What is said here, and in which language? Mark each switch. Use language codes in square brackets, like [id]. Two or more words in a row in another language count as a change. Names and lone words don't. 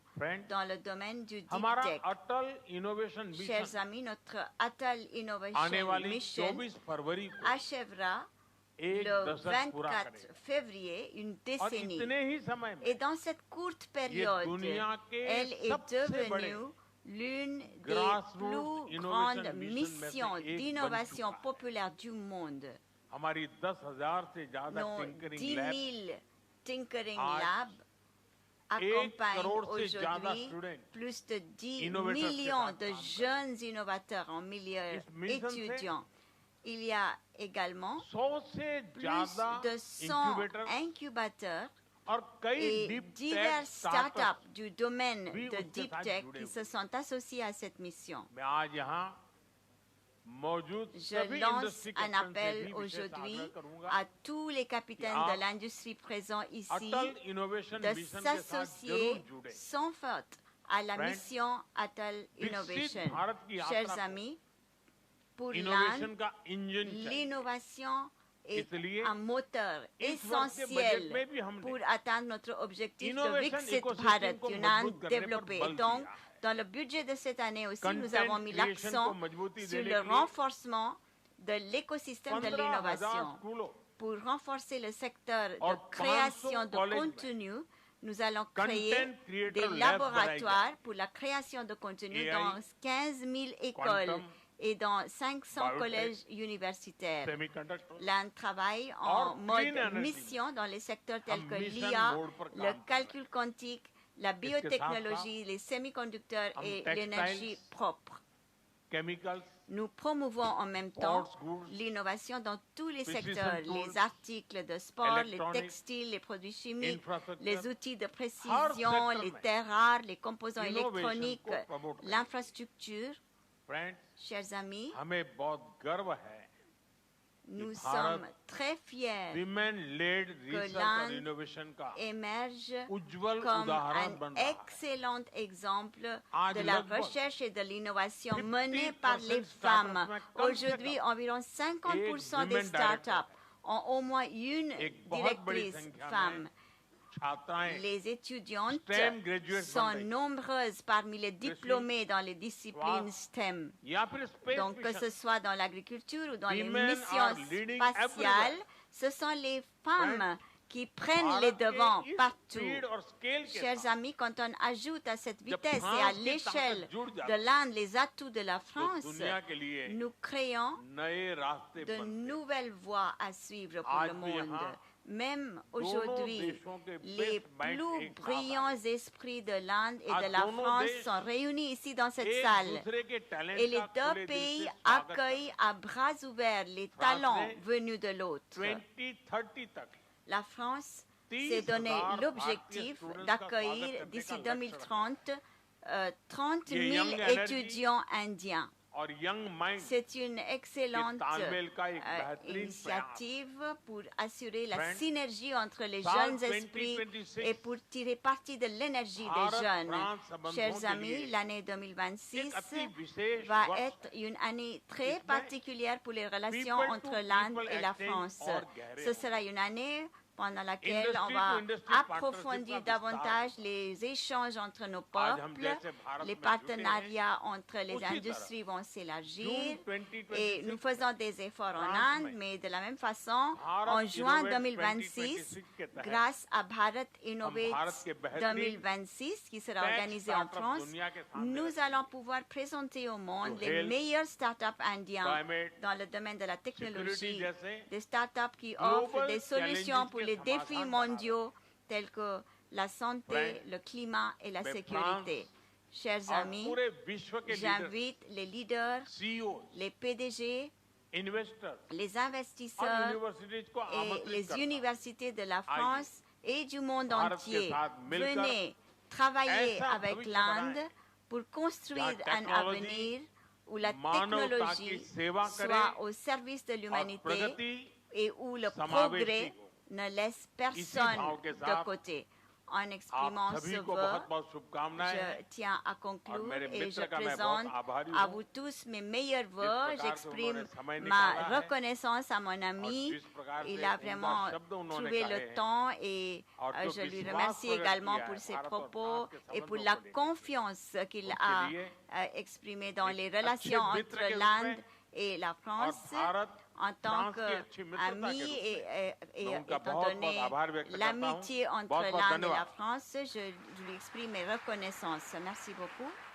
[hi] Friends, [fr] dans le domaine du deep [hi] हमारा [fr] tech. [hi] अटल इनोवेशन [fr] Chers [hi] मिशन [fr] amis, notre Atal [hi] आने [fr] Innovation [hi] वाली [fr] Mission [hi] 24 फरवरी को [fr] achèvera [hi] एक [fr] le [hi] दशक पूरा [fr] 24 [hi] करेगा [fr] février, une [hi] और [fr] décennie. [hi] इतने ही समय [fr] Et [hi] में [fr] dans cette courte période, [hi] दुनिया के [fr] elle est [hi] सबसे बड़े [fr] devenue l'une des [en] grassroots [fr] plus [en] innovation [fr] grandes [en] mission [fr] missions [hi] में से एक बन [fr] d'innovation [hi] चुका है। [fr] populaire du monde. [hi] हमारी 10,000 से ज्यादा [fr] Nos [hi] टिंकरिंग [fr] 10 [hi] लैब [fr] 000 Tinkering [hi] आज [fr] Labs accompagne [hi] करोड़ से ज्यादा [fr] aujourd'hui [en] student [fr] plus de 10 [hi] innovators के [fr] millions [hi] साथ [fr] de [hi] काम [fr] jeunes innovateurs en milieu [hi] इस mission से [fr] étudiant. Il y a également [hi] 100 से [fr] plus [hi] ज्यादा [fr] de 100 [hi] incubators [fr] incubateurs [hi] और कई [fr] et [en] deep [fr] divers [en] tech startups [fr] startups du domaine [hi] भी [fr] de [hi] उसके [fr] deep [hi] साथ [fr] tech [hi] जुड़े [fr] qui [hi] हुए [fr] se sont associés à cette mission. [hi] मैं आज यहाँ मौजूद [fr] Je [hi] सभी [fr] lance [en] industry [fr] un [hi] captains से [fr] appel [hi] भी विशेष [fr] aujourd'hui [hi] आग्रह करूंगा [fr] à tous les capitaines [hi] आप [fr] de l'industrie présents ici [hi] अटल इनोवेशन [fr] de [hi] मिशन के साथ [fr] s'associer [hi] जरूर जुड़े [fr] sans faute à la [hi] Friends, [fr] mission Atal [hi] विकसित [fr] Innovation. [hi] भारत की यात्रा [fr] Chers [hi] को [fr] amis, pour [hi] इनोवेशन [fr] l'Inde, [hi] का इंजन चाहिए [fr] l'innovation est [hi] इसलिए [fr] un moteur [hi] इस वर्ष के बजट [fr] essentiel [hi] में भी हमने [fr] pour atteindre notre objectif de [en] Innovation [fr] Viksit [en] ecosystem [fr] Bharat, [hi] को [fr] une [hi] मजबूत [fr] Inde [hi] करने पर [fr] développée. [hi] बल [fr] Donc, [hi] दिया है। [fr] dans le budget de cette année aussi, nous [en] Content [fr] avons mis [en] creation [fr] l'accent [hi] को मजबूती [fr] sur [hi] देने [fr] le [hi] के लिए [fr] renforcement de l'écosystème de [hi] 15,000 [fr] l'innovation. [hi] स्कूलों [fr] Pour renforcer le secteur de [hi] और [fr] création [hi] 500 [fr] de [hi] colleges में [fr] contenu, nous allons créer [en] Content creator [fr] des [en] labs [fr] laboratoires pour la création de contenu [en] AI, [fr] dans 15 000 écoles [en] quantum, [fr] et dans 500 [en] biotech, [fr] collèges universitaires. [hi] सेमीकंडक्टर [fr] L'Inde travaille [hi] और [fr] en mode [en] clean energy [fr] mission dans les secteurs tels [hi] हम [fr] que [en] mission [fr] l'IA, [hi] mode पर [fr] le [hi] काम कर [fr] calcul quantique, la [hi] साथ-साथ [fr] biotechnologie, les semi-conducteurs [hi] हम [fr] et [en] textiles, [fr] l'énergie propre. [en] chemicals [fr] Nous promouvons en même temps [en] sports goods, [fr] l'innovation dans tous les [en] precision [fr] secteurs, [en] tools, [fr] les articles de sport, les [en] electronics, [fr] textiles, les produits chimiques, [en] infrastructure [fr] les outils de [hi] हर [fr] précision, [hi] sector [fr] les [hi] में [fr] terres rares, les composants [hi] innovation [fr] électroniques, [hi] को promote करें। [fr] l'infrastructure. [hi] Friends, [fr] Chers amis, [hi] हमें बहुत गर्व है [fr] nous [hi] भारत [fr] sommes très fiers [en] women led research [hi] और [fr] l'Inde [hi] इनोवेशन का [fr] émerge [hi] उज्जवल [fr] comme [hi] उदाहरण [fr] un [hi] बन रहा है [fr] excellent exemple [hi] आज [fr] de la [hi] लगभग [fr] recherche et de l'innovation [hi] 50% [fr] menée par les [hi] startups [fr] femmes. [hi] में कम से [fr] Aujourd'hui, [hi] कम [fr] environ 50% des [en] women director [fr] startups ont au moins une [hi] एक बहुत बड़ी [fr] directrice [hi] संख्या [fr] femme. [hi] में छात्राएं [fr] Les étudiantes [en] STEM graduates [fr] sont [hi] बन रही हैं। [fr] nombreuses parmi les diplômés dans les disciplines STEM. [hi] या फिर स्पेस [fr] Donc, que ce soit dans l'agriculture ou dans les [en] Women [fr] missions [en] are leading [fr] spatiales, [en] everywhere. [fr] ce sont les femmes [en] Right. [fr] qui prennent [hi] भारत [fr] les [hi] के [fr] devants [hi] इस [fr] partout. [hi] speed और scale के [fr] Chers [hi] साथ [fr] amis, quand on ajoute à cette vitesse et [hi] France [fr] à [hi] की [fr] l'échelle [hi] ताकत जुड़ [fr] de [hi] जाती है, [fr] l'Inde les atouts de la [hi] तो [fr] France, [hi] दुनिया के लिए [fr] nous créons [hi] नए रास्ते [fr] de [hi] बनते हैं। [fr] nouvelles voies à suivre pour [hi] आज [fr] le [hi] भी [fr] monde. [hi] यहाँ [fr] Même [hi] दोनों [fr] aujourd'hui, [hi] देशों के [fr] les [en] best minds [fr] plus [hi] एक साथ [fr] brillants esprits de l'Inde et [hi] आज [fr] de la [hi] दोनों [fr] France [hi] देश [fr] sont réunis ici dans cette [hi] एक [fr] salle. [hi] दूसरे के टैलेंट [fr] Et les [hi] का [fr] deux [hi] खुले दिल [fr] pays [hi] से स्वागत [fr] accueillent à bras ouverts les [hi] France [fr] talents [hi] ने [fr] venus de l'autre. [hi] 2030 तक [fr] La France [hi] 30,000 [fr] s'est donné [hi] भारतीय [fr] l'objectif [hi] students का [fr] d'accueillir [hi] स्वागत करने [fr] d'ici [hi] का लक्ष्य [fr] 2030 30 [hi] ये [fr] 000 [en] young energy [fr] étudiants indiens. [hi] और [en] young mind [fr] C'est une excellente [hi] तालमेल का एक बेहतरीन [fr] initiative pour assurer la [hi] Friends, [fr] synergie entre les [hi] साल [fr] jeunes esprits [hi] 2026 [fr] et pour tirer parti de l'énergie des [hi] भारत [fr] jeunes. [hi] फ्रांस संबंधों [fr] Chers [hi] के [fr] amis, [hi] लिए [fr] l'année [hi] एक [fr] 2026 [hi] अति विशेष [fr] va [hi] वर्ष [fr] être une année très [hi] इसमें [fr] particulière pour les relations [en] people to [fr] entre l'Inde [en] people [fr] et la [en] exchange [fr] France. [hi] और गहरे [fr] Ce [hi] होंगे। [fr] sera une année pendant laquelle [en] Industry [fr] on [en] to [fr] va [en] industry [fr] approfondir [hi] partnership का [fr] davantage les échanges entre nos [hi] आज हम [fr] peuples. [hi] जैसे भारत [fr] Les [hi] में जुटे हैं, [fr] partenariats entre les [hi] उसी तरह [fr] industries vont s'élargir. [hi] जून 2026 [fr] Et nous faisons des efforts en [hi] France [fr] Inde, [hi] में [fr] mais de la même façon, [hi] भारत [fr] en juin [hi] Innovate [fr] 2026, [hi] 2026 के तहत [fr] grâce à Bharat Innovate [hi] भारत के बेहतरीन [fr] 2026, qui sera [en] tech [fr] organisé en [en] startup [fr] France, [hi] दुनिया के सामने [fr] nous [hi] रखेंगे। [fr] allons pouvoir présenter au monde [en] To [fr] les [en] help [fr] meilleurs startups indiens [en] climate, [fr] dans le domaine de la technologie, [hi] security जैसे [fr] des startups qui [en] global [fr] offrent des solutions [en] challenges [fr] pour [hi] के [fr] les défis [hi] समाधान [fr] mondiaux tels que la santé, [hi] Friends, [fr] le climat et la [hi] मैं [fr] sécurité. Chers [hi] और [fr] amis, [hi] पूरे विश्व के लीडर [fr] j'invite les leaders, [hi] सीईओ [fr] les PDG, [hi] इन्वेस्टर [fr] les [hi] और [fr] investisseurs [hi] यूनिवर्सिटीज को [fr] et [hi] आमंत्रित [fr] les [hi] करता हूं। [fr] universités de la France et du monde [hi] भारत के [fr] entier. [hi] साथ मिलकर [fr] Venez travailler [hi] ऐसा [fr] avec [hi] भविष्य [fr] l'Inde [hi] बनाएं [fr] pour construire [hi] जहाँ [fr] un [hi] technology [fr] avenir où la [hi] मानवता की [fr] technologie [hi] सेवा करे [fr] soit au service de [hi] और [fr] l'humanité [hi] प्रगति [fr] et où le [hi] समावेशी [fr] progrès [hi] हो। [fr] ne laisse [hi] इसी [fr] personne [hi] भाव के [fr] de [hi] साथ [fr] côté. En exprimant [hi] आप [fr] ce [hi] सभी को [fr] vœu, [hi] बहुत बहुत शुभकामनाएं [fr] je [hi] हैं [fr] tiens à [hi] और [fr] conclure [hi] मेरे [fr] et je [hi] मित्र का मैं बहुत [fr] présente [hi] आभारी [fr] à [hi] हूँ [fr] vous tous mes meilleurs [hi] जिस [fr] vœux. [hi] प्रकार से [fr] J'exprime [hi] उन्होंने समय [fr] ma [hi] निकाला है [fr] reconnaissance à mon [hi] और [fr] ami. [hi] जिस प्रकार [fr] Il [hi] से [fr] a [hi] उम्दा [fr] vraiment [hi] शब्द उन्होंने [fr] trouvé [hi] कहे [fr] le [hi] हैं [fr] temps et [hi] और जो [fr] je lui [hi] विश्वास [fr] remercie [hi] प्रकट [fr] également [hi] किया [fr] pour [hi] है [fr] ses [hi] भारत और [fr] propos [hi] फ्रांस के [fr] et pour [hi] संबंधों [fr] la [hi] को लेकर [fr] confiance qu'il [hi] उनके [fr] a [hi] लिए [fr] exprimée dans [hi] एक [fr] les [hi] अच्छे [fr] relations [hi] मित्र [fr] entre [hi] के रूप [fr] l'Inde [hi] में [fr] et la [hi] और [fr] France. [hi] भारत [fr] En tant [hi] फ्रांस की अच्छी मित्रता के [fr] qu'ami [hi] रूप [fr] et [hi] मैं उनका [fr] étant [hi] बहुत [fr] donné [hi] बहुत आभार व्यक्त करता हूँ [fr] l'amitié entre [hi] बहुत बहुत [fr] l'Inde et la [hi] धन्यवाद [fr] France, je lui exprime mes reconnaissances. Merci beaucoup.